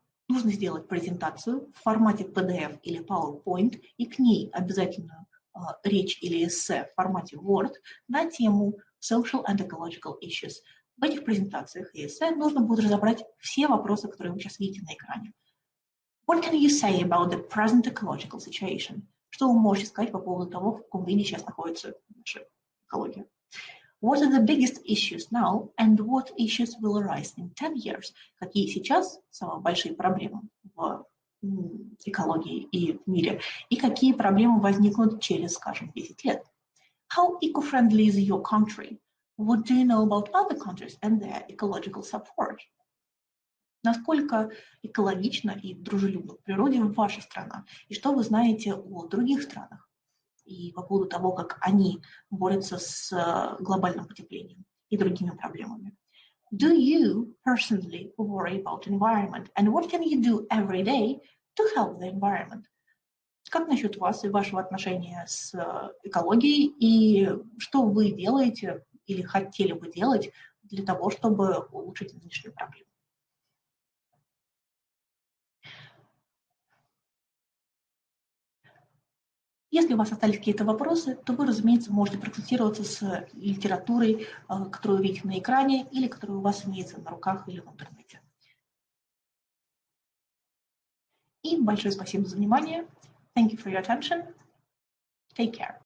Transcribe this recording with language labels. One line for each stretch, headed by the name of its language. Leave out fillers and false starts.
Russian: Нужно сделать презентацию в формате PDF или PowerPoint и к ней обязательно речь или эссе в формате Word на тему
English: Social and Ecological Issues.
Russian: В этих презентациях и эссе нужно будет разобрать все вопросы, которые вы сейчас видите на экране.
English: What can you say about the present ecological situation?
Russian: Что вы можете сказать по поводу того, в каком виде сейчас находится наша экология?
English: What are the biggest issues now, and what issues will arise in 10 years?
Russian: Какие сейчас самые большие проблемы в экологии и в мире, и какие проблемы возникнут через, скажем, 10 лет?
English: How eco-friendly is your country? What do you know about other countries and their ecological support?
Russian: Насколько экологична и дружелюбна к природе ваша страна? И что вы знаете о других странах? И по поводу того, как они борются с глобальным потеплением и другими проблемами.
English: Do you personally worry about environment? And what can you do every day to help the environment.
Russian: Как насчет вас и вашего отношения с экологией, и что вы делаете или хотели бы делать для того, чтобы улучшить нынешнюю проблему? Если у вас остались какие-то вопросы, то вы, разумеется, можете проконсультироваться с литературой, которую вы видите на экране, или которая у вас имеется на руках или в интернете. И большое спасибо за внимание.
English: Thank you for your attention. Take care.